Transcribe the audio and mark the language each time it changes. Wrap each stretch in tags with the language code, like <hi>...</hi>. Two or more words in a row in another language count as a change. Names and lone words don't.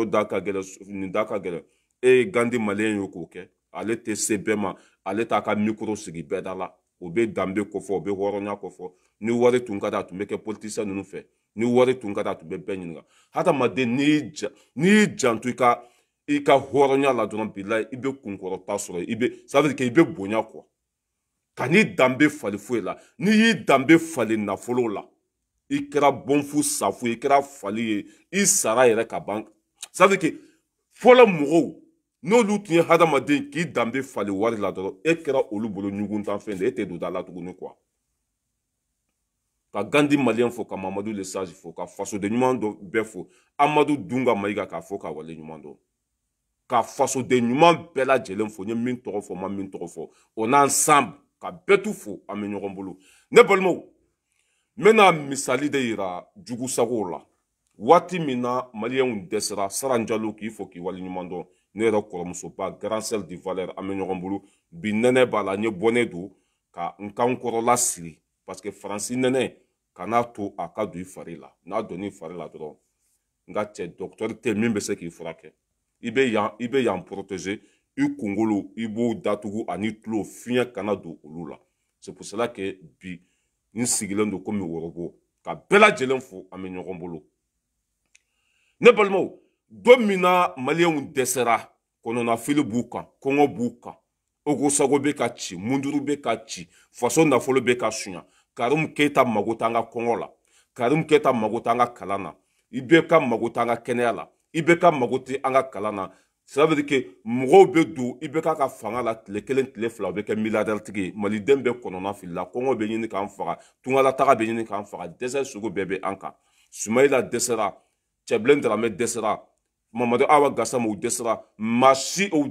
<bm>da ka gɛlɛn nin da ka gɛlɛn Gandi maliyɛn y'o k'o kɛ ale tɛ se bɛɛ ma ale t'a ka micro sigi bɛɛ da la o bɛ danbe kofɔ o bɛ hɔrɔnya kofɔ ni wari tun ka di a tun bɛ kɛ politicien ninnu fɛ ni wari tun ka di a tun bɛ bɛɛ ɲininka hadamaden n'i y'i janto i ka hɔrɔnya la dɔrɔn bilayi i bɛ kunkɔrɔta sɔrɔ</bm> <fr>ça veut dire que</fr> <bm>i bɛ bonya quoi ka n'i danbe fali foyi la n'i y'i danbe fali nafolo la i kɛra bɔnfu safu i kɛra fali ye i sara yɛrɛ ka ban</bm> <fr>ça veut dire que</fr> <bm>fɔlɔ mɔgɔw n'olu tun ye hadamaden k'i danbe fali wari la dɔrɔn e kɛra olu bolo ɲuguntanfɛn de e tɛ don da la tuguni quoi ka Gandi maliyɛn fo ka Mamadou le Sage fo ka fasoden ɲuman dɔ bɛɛ fo Amadu Dunga Mayiga k'a fo ka wale ɲuman dɔn ka fasoden ɲuman bɛɛ lajɛlen fo n ye min tɔgɔ fɔ ma min tɔgɔ fɔ</bm> <fr>on ensemble</fr> <bm>ka bɛɛ tu fo an bɛ ɲɔgɔn bolo ne balimaw n bɛna misali de yira jugusagow la waati min na maliyɛnw dɛsɛra Saran Jalo k'i fo k'i wale ɲuman dɔn ne yɛrɛ kɔrɔmusoba Grand Sel du Valeur an bɛ ɲɔgɔn bolo bi nɛnɛ b'a la n ye bɔnnen don ka n kan kɔrɔla siri</bm> <fr>parce que</fr> <bm>Faransi nɛnɛ kan'a to a ka don i fari la n'a donn'i fari la dɔrɔn n ka cɛ docteur tɛ min bɛ se k'i furakɛ i bɛ yan protéger i kunkolo i b'o datugu ani tulo fiɲɛ kana don olu la</bm> <fr>c'est pour cela que</fr> <bm>bi n sigilen don komi worobo ka bɛɛ lajɛlen fo an bɛ ɲɔgɔn bolo ne balimaw don min na maliyɛnw dɛsɛra kɔnɔnafili b'u kan kɔngɔ b'u kan ogosago bɛ ka ci munduru bɛ ka ci faso nafolo bɛ ka suɲa Karim Keita mago t'an ka kɔngɔ la Karim Keita mago t'an ka kalan na IBK mago t'an ka kɛnɛya la IBK mago tɛ an ka kalan na</bm> <fr>ça veut dire que</fr> <bm>mɔgɔw bɛ don IBK ka fanga la tile kelen tile fila o bɛ kɛ milliardaire tigi ye maliden bɛ kɔnɔna fili la kɔngɔ bɛ ɲini k'an faga tungalataga bɛ ɲini k'an faga dɛsɛ sugu bɛɛ bɛ an kan Sumayila dɛsɛra Cɛbilen Daramɛ dɛsɛra Mamadu Awa Gassama u dɛsɛra Masi u</bm>